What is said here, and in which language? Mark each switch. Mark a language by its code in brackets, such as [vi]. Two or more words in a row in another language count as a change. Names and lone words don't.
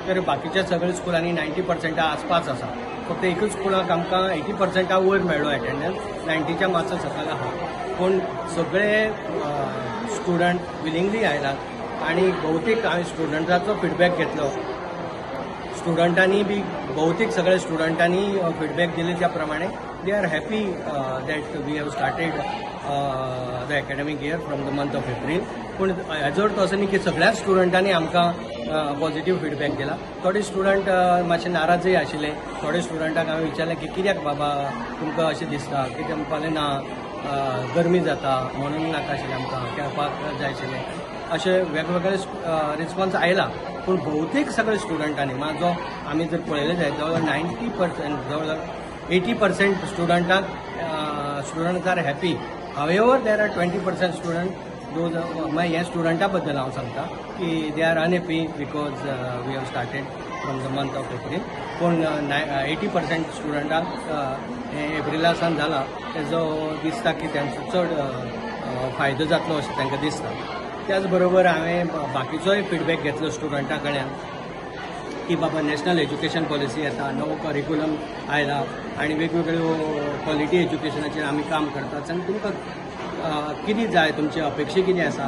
[kok] तर बाकीच्या सगळ्या स्कुलांनी 90% आसपास आसा। फक्त एकूच स्कुलाक आमकां 80% वयर मेळ्ळो एटेंडन्स, 90च्या मातसो सकयल आहा। पूण सगळे स्टुडंट विलिंगली आयलात आनी भौतीक हांवें स्टुडंटाचो फीडबॅक घेतलो। स्टुडंटांनी बी भौतीक सगळ्या स्टुडंटांनी फीडबॅक दिले त्या प्रमाणे [en] they are happy that we have started the academic year from the month of April. [kok] पूण हेजो अर्थ असो न्ही की सगळ्या स्टुडंटांनी आमकां पॉझिटिव्ह फीडबॅक दिला। थोडे स्टुडंट मातशे नाराजय आशिल्ले। थोडे स्टुडंटांक हांवें विचारलें की कित्याक बाबा तुमकां अशें दिसता, कित्याक म्हणपालें ना गरमी जाता म्हणून नाका आशिल्लें आमकां खेळपाक जाय आशिल्लें, अशे वेगवेगळे रिस्पॉन्स आयला। पूण भौतीक सगळे स्टुडंटांनी म्हाजो आमी जर पळयलें जायत जवळ 90% जवळ 80% [en] students are happy. however there are 20% student those [kok] ह्या स्टुडंटा बद्दल हांव सांगता की [en] they are unhappy because we have started from the month of April. [kok] पूण 80% स्टुडंटांक एप्रिला सावन जाला तेजो दिसता की तांचो चड फायदो जातलो अशें तांकां दिसता। त्याच बरोबर हांवें बाकीचोय फीडबॅक घेतलो स्टुडंटा कडल्यान की बाबा नॅशनल एज्युकेशन पॉलिसी येता, नवो करिक्युलम आयला आनी वेगवेगळ्यो क्वॉलिटी एज्युकेशनाचेर आमी काम करतात आनी तुमकां कितें जाय, तुमची अपेक्षा कितें आसा।